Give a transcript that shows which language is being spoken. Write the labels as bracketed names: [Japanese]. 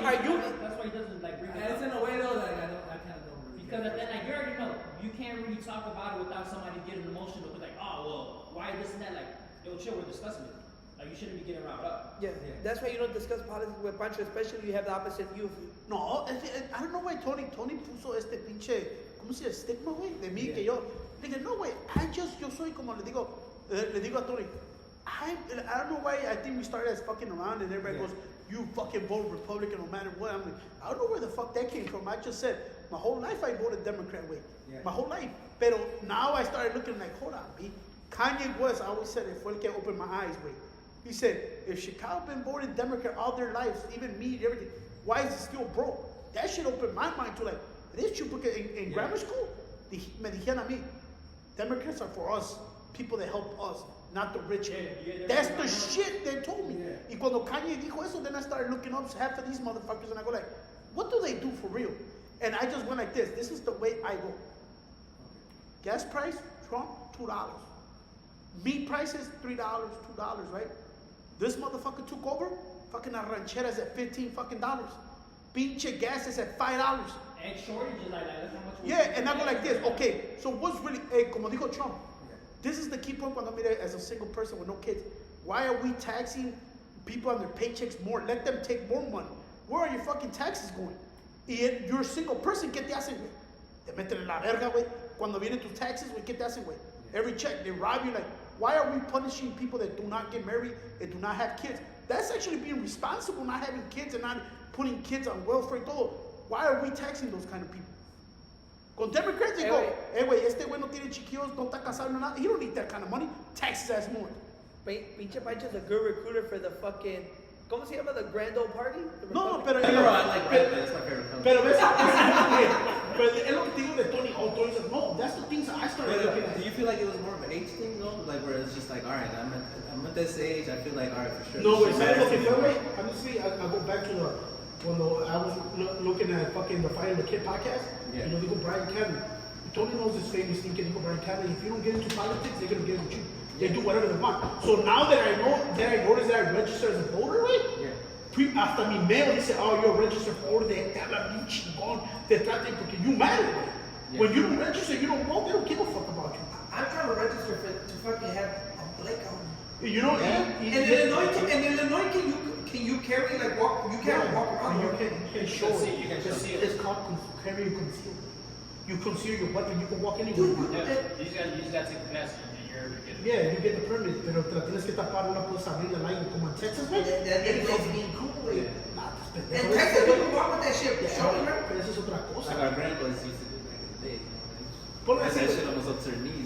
[English] That's why he doesn't like bring it And it's in up. a way though that I kind of don't really. Because then like you already know, you can't really talk about it without somebody getting emotional. With like, oh well, why this and that? Like, yo, chill, we're discussing it. Like you shouldn't be getting riled up. Yeah, that's why you don't discuss politics with Pancho, especially you have the opposite view of you. [Spanish] No, [English] I don't know why [Spanish] Tony puso este pinche, ¿cómo se llama? Estigma, güey, de mí, que yo. Le dije, no, güey, yo soy como le digo a Tony. [English] I don't know why I think we started as fucking around and everybody goes, you fucking vote Republican no matter what. I'm like, I don't know where the fuck that came from. I just said, my whole life I voted Democrat way. Yeah. My whole life. [Spanish] Pero [English] now I started looking like, hold on, B. Kanye West, I always said, it [Spanish] fue el que [English] opened my eyes, way. He said, if Chicago been voting Democrat all their lives, even me and everything, why is it still broke? That shit opened my mind to like, it is true because in grammar school, [Spanish] me dijeron a mí, [English] Democrats are for us, people that help us. Not the rich. That's the shit they told me. [Spanish] Y cuando Kanye dijo eso, [English] then I started looking up half of these motherfuckers and I go like, what do they do for real? And I just went like this. This is the way I go. Gas price, Trump, $2. Meat prices, $3, $2, right? This motherfucker took over, fucking rancheras at $15 fucking dollars. Pinche gas is at $5. And shortages like that. That's how much. Yeah, and I go like this. Okay, so what's really, [Spanish] como dijo Trump, [English] this is the key point [Spanish] cuando mire [English] as a single person with no kids. Why are we taxing people on their paychecks more? Let them take more money. Where are your fucking taxes going? [Spanish] Y [English] you're a single person, [Spanish] ¿qué te hacen, güey? Te meten en la verga, güey. Cuando vienen tus taxes, güey, ¿qué te hacen, güey? [English] Every check, they rob you. Like, why are we punishing people that do not get married and do not have kids? That's actually being responsible, not having kids and not putting kids on welfare y todo. Why are we taxing those kind of people? Con Democrats, they go, hey, güey, [Spanish] este güey no tiene chiquillos, no está casado, no nada. [English] He don't need that kind of money. Tax his ass more. Pinche Pancho's a good recruiter for the fucking, [Spanish] ¿cómo se llama? [English] The Grand Old Party? [Spanish] No, pero... [English] I like red, that's my favorite color. [Spanish] Pero ves, pero es lo que te digo de Tony. [English] Oh, Tony says, no, that's the things I started looking at. Do you feel like it was more of an age thing though? Like where it's just like, alright, I'm at this age, I feel like, alright, for sure. [Spanish] No, güey, ¿sabes lo que fue, güey? [English] Honestly, I go back to cuando I was looking at fucking the Fire and the Kid podcast. Yeah. [Spanish] Y lo digo Brian Kevin. [English] Tony knows this famous thing, [Spanish] que dijo [English] Brian Cali, if you don't get into politics, they're gonna get with you. They do whatever they want. So now that I noticed that I registered as a voter, right? [Spanish] Hasta mi mail dice, oh, [English] you're a registered voter, [Spanish] te hablan bien chingón, te tratan porque [English] you matter, [Spanish] güey. [English] When you don't register, you don't vote, they don't give a fuck about you. I'm trying to register to fucking have a blackout. You know, in Illinois, can you carry like walk? You can't walk around. You can show it. You can conceal. It's called carry and conceal. You conceal your weapon. You can walk anywhere. You just gotta take the class and you're able to get it. [Spanish] Yeah, [English] you get the permit, [Spanish] pero te la tienes que tapar, no la puedes abrir al aire como en Texas, güey. [English] That's being cool, güey. [Spanish] Nah, pues, [English] In Texas, you can walk with that shit. Show me, right? [Spanish] Pero eso es otra cosa. [English] Like our grandpas used to do back in the day. [Spanish] Ponle [English] That [Spanish] así, [English] shit almost up to their knees.